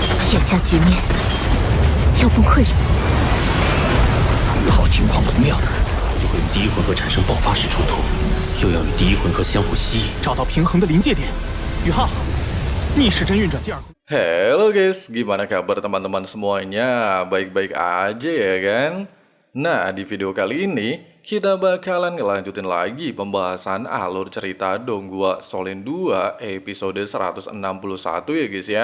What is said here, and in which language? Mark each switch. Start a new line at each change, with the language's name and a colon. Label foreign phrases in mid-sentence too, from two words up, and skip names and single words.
Chinese: 眼下局面要崩溃了。好情况不妙，一会与第一回合产生爆发式冲突，又要与第一回合相互吸引，找到平衡的临界点。宇浩，逆时针运转第二回。
Indonesian: Halo guys, gimana kabar teman-teman semuanya? Baik-baik aja ya kan? Nah, di video kali ini kita bakalan ngelanjutin lagi pembahasan alur cerita Donghua Soulen 2 episode 161 ya guys ya.